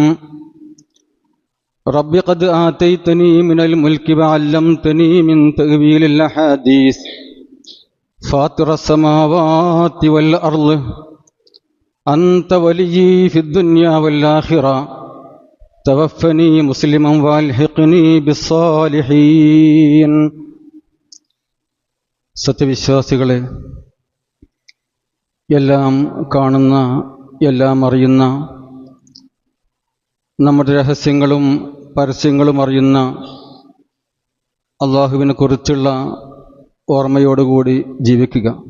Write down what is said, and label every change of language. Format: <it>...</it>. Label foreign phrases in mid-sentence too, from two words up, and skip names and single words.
<ar>رب قد آتيتني من الملك وعلمتني من تأويل الأحاديث فاطر السماوات والأرض أنت ولي في الدنيا والآخرة توفني مسلما والحقني بالصالحين.</ar> <ml>സത്യവിശ്വാസികളെ, എല്ലാം കാണുന്ന, എല്ലാം അറിയുന്ന, നമ്മുടെ രഹസ്യങ്ങളും പരസ്യങ്ങളും അറിയുന്ന അള്ളാഹുവിനെ കുറിച്ചുള്ള ഓർമ്മയോടുകൂടി ജീവിക്കുക.</ml>